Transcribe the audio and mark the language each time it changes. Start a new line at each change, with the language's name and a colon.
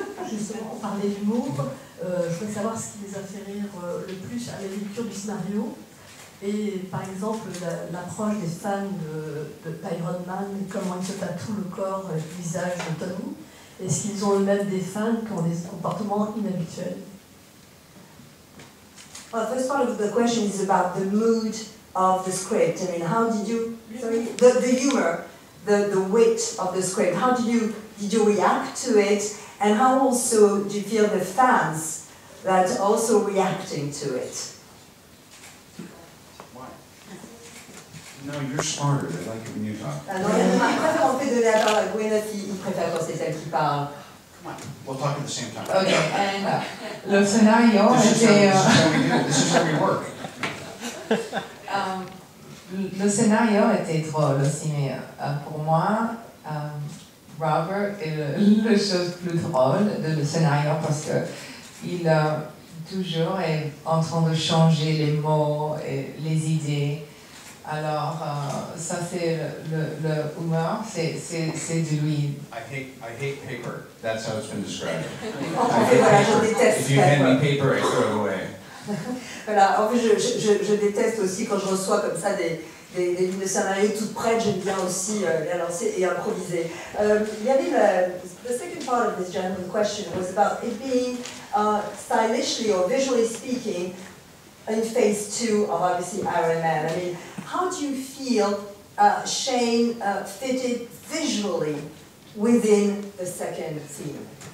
French: Justement, on parlait d'humour. Je voulais savoir ce qui les a fait rire le plus à la lecture du scénario. Et par exemple, l'approche des fans d'Iron Man, comment ils se tatouent le corps et le visage de Tony. Est-ce qu'ils ont eux-mêmes des fans qui ont des comportements inhabituels?
English: Well, the first part of the question is about the mood of the script. I mean, how did you, sorry, the humor, the wit of the script, how did you react to it, and how also do you feel the fans that also reacting to it? Why? No, you're smarter. I like it when you talk.
French: Ah non, il préfère en fait donner la parole à Gwyneth, il préfère quand c'est elle qui parle.
English: Come on, we'll talk at the same time.
French: Ok, le scénario
English: This
French: était...
English: is how we do it. This is how we work.
French: le scénario était drôle aussi, mais pour moi, Robert est la chose plus drôle de le scénario parce que il toujours est en train de changer les mots et les idées. Alors, ça c'est le humeur, c'est de lui.
English: I hate paper. That's how it's been described.
French: En fait, voilà, je déteste.
English: If you hand me paper, I throw it away.
French: Voilà, en fait, je déteste aussi quand je reçois comme ça des lignes de scénario toutes prêtes, j'aime bien aussi les lancer et improviser. Il y avait
English: the second part of this gentleman's question was about it being stylishly or visually speaking in phase 2 of obviously Iron Man. I mean, how do you feel Shane fitted visually within the second theme?